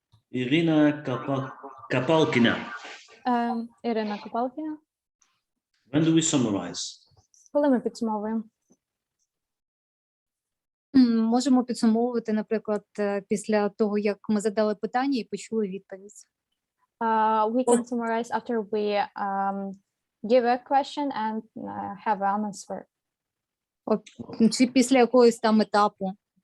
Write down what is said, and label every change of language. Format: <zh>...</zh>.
<uk>Ірина Капалкіна. Ірина Капалкіна.</uk> <en>When do we summarize?</en> <uk>Коли ми підсумовуємо? Можемо підсумовувати, наприклад, після того, як ми задали питання і почули відповідь.</uk> <en>We can summarize after we give a question and have an answer.</en> <uk>Чи після якогось там етапу.</uk>